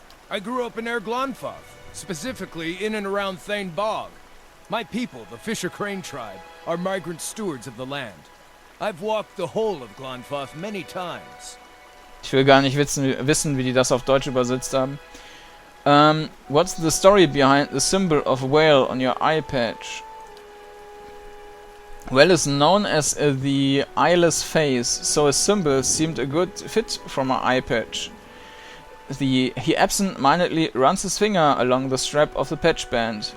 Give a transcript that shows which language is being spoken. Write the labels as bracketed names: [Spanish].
[English] I grew up in Erglonfoth, specifically in and around Thane Bog. My people, the Fisher Crane tribe, are migrant stewards of the land. I've walked the whole of Glonfoth many times. [German] Ich will gar nicht wissen, wie die das auf Deutsch übersetzt haben. [English] What's the story behind the symbol of whale on your eye patch? Whale is known as the eyeless face, so a symbol seemed a good fit for my eye patch. He absent-mindedly runs his finger along the strap of the patch band.